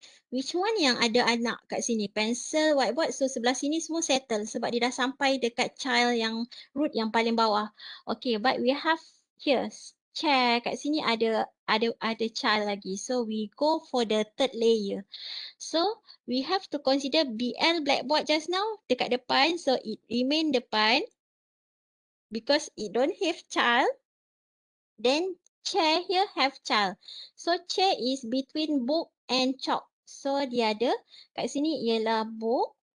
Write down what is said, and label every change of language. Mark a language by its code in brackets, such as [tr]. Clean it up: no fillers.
[ms] Which one yang ada anak kat sini? Pencil, whiteboard. So sebelah sini semua settle sebab dia dah sampai dekat child yang root yang paling bawah. [en] Okay, but we have here chair. Kat sini ada child lagi. So we go for the third layer. So we have to consider BL blackboard just now dekat depan. So it remain depan because it don't have child. Then chair here have child. So chair is between book and chalk. [ms] So dia ada kat sini ialah book.